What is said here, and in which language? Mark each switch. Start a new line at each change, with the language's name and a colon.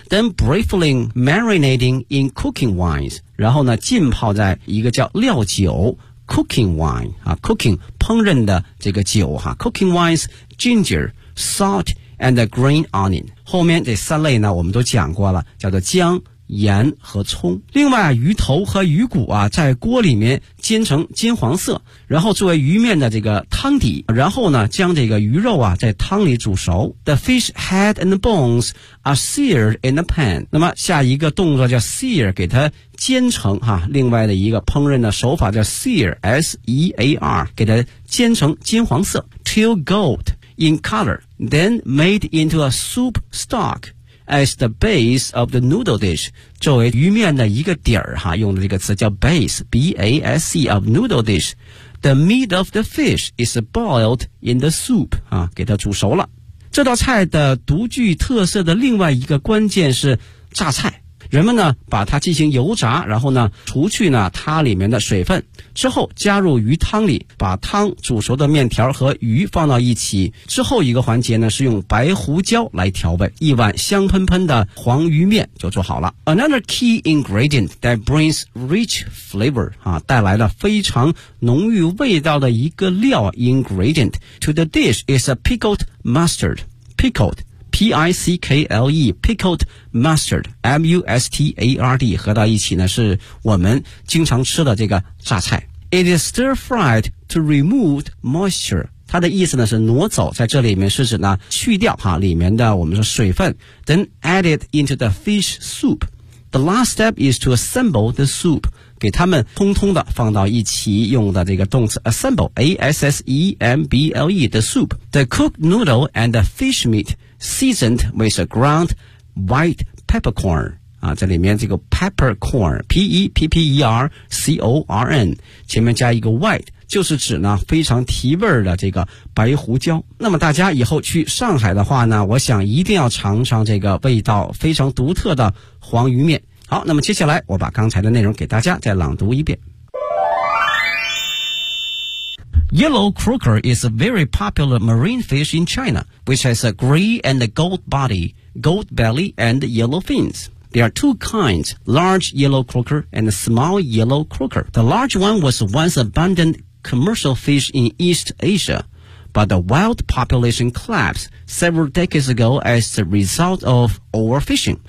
English: Then briefly marinating in cooking wines,
Chinese: 然后呢浸泡在一个叫料酒
English: cooking wine, 啊 cooking,
Chinese: 烹饪的这个酒哈
English: cooking wines, ginger, salt, and green onion.
Chinese: 后面这三类呢我们都讲过了，叫做姜盐和葱。另外鱼头和鱼骨啊在锅里面煎成金黄色，然后作为鱼面的这个汤底，然后呢将这个鱼肉啊在汤里煮熟。
English: The fish head and bones are seared in a pan.
Chinese: 那么下一个动作叫 sear, 给它煎成哈、啊、另外的一个烹饪的手法叫 sear, S-E-A-R, 给它煎成金黄色。
English: Till gold in color, then made into a soup stock. As the base of the noodle dish,
Chinese: 作为鱼面的一个底儿哈，用的这个词叫
English: base, B-A-S-E of noodle dish. The meat of the fish is boiled in the soup,
Chinese: 啊，给它煮熟了。这道菜的独具特色的另外一个关键是榨菜。人们呢把它进行油炸，然后呢除去呢它里面的水分，之后加入鱼汤里，把汤煮熟的面条和鱼放到一起，之后一个环节呢是用白胡椒来调味，一碗香喷喷的黄鱼面就做好了。
English: Another key ingredient that brings rich flavor、啊、
Chinese: 带来了非常浓郁味道的一个料
English: ingredient to the dish is a pickled mustard pickledP-I-C-K-L-E, pickled mustard, M-U-S-T-A-R-D,
Chinese: 合到一起呢是我们经常吃的这个榨菜。
English: It is stir-fried to remove moisture.
Chinese: 它的意思呢是挪走，在这里面是指呢去掉哈里面的我们说水分。
English: Then add it into the fish soup. The last step is to assemble the soup.
Chinese: 给他们通通的放到一起，用的这个动词
English: assemble, A-S-S-E-M-B-L-E, the soup. The cooked noodle and the fish meat seasoned with a ground white peppercorn.
Chinese: 啊，这里面这个 peppercorn, P-E-P-P-E-R-C-O-R-N, 前面加一个 white, 就是指呢非常提味的这个白胡椒。那么大家以后去上海的话呢，我想一定要尝尝这个味道非常独特的黄鱼面。好，那么接下来我把刚才的内容给大家再朗读一遍。
English: Yellow croaker is a very popular marine fish in China, which has a gray and gold body, gold belly and yellow fins. There are two kinds, large yellow croaker and small yellow croaker. The large one was once abundant commercial fish in East Asia, but the wild population collapsed several decades ago as the result of overfishing.